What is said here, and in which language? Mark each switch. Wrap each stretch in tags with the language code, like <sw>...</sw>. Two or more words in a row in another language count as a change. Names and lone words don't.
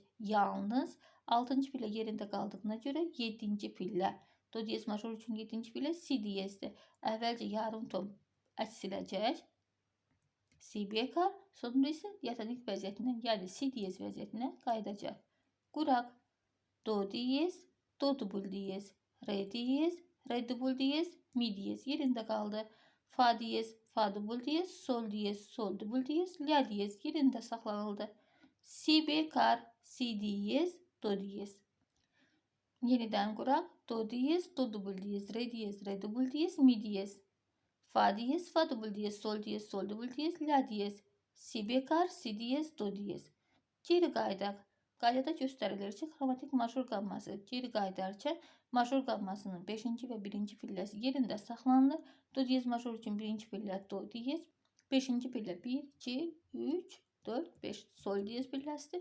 <az>Yalnız 6-cı pillə yerində qaldığına görə 7-ci pillə. Do diyez major üçün 7-ci pillə si diyezdir. Əvvəlcə yarım ton əksiləcək. Si bekar, sonra isə diatonik vəziyyətinə, yəni si diyez vəziyyətinə qayıdacaq. Quraq. Do diyez, do dubul diyez, re diyez, re dubul diyez, mi diyez yerində qaldı. Fa diyez, fa dubul diyez, sol diyez, sol dubul diyez, la diyez yerində saxlanıldı. Si bekar, si diyez, do diyez. Yenidən quraq. Do diyez, do dubul diyez, re dubul diyez, mi diyez. Fa diyez, fa dubul diyez, sol diyez, sol dubul diyez, la diyez. Si bekar, si diyez, do diyez. Geri qaydaq. Qaydada göstərilir ki, xromatik major qamması geri qaydarkən major qammasının 5-ci və 1-ci pilləsi yerində saxlanılır. Do diyez major üçün 1-ci pillə do diyez, 5-ci pillə 1, 2, 3, 4, 5 sol diyez pilləsidir.</az>